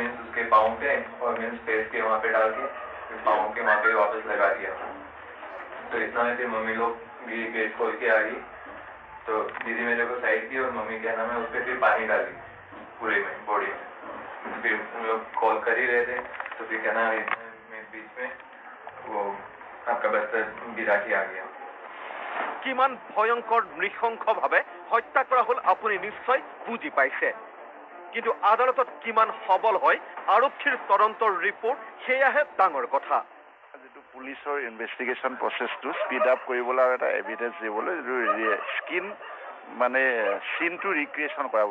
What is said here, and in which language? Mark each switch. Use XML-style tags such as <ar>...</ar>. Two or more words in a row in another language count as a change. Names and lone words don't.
<hi>मीन्स उसके पाँव पे और मीन्स फेस के वहाँ पे डाल के फिर पाँव के वहाँ पे वापस लगा दिया तो इतना में फिर मम्मी लोग भी गेट खोल के आ गई तो दीदी मेरे को साइड की और मम्मी क्या नाम है उस पर फिर पानी डाली पूरे में बॉडी में फिर हम लोग कॉल कर ही रहे थे तो फिर क्या नाम है बीच में वो आपका बस्तर गिरा के आ गया</hi> <as>কিমান ভয়ংকৰ নৃশংসভাৱে হত্যা কৰা হ'ল আপুনি নিশ্চয় বুজি পাইছে কিন্তু আদালতত কিমান সবল হয় আৰক্ষীৰ তদন্তৰ ৰিপৰ্ট সেয়াহে ডাঙৰ কথা যিটো পুলিচৰ</as> <en>investigation process speed up</en> <as>কৰিবলৈ আৰু এটা এভিডেন্স দিবলৈ স্কিন মানে চিনটো ৰিক্ৰিয়েশ্যন কৰা</as>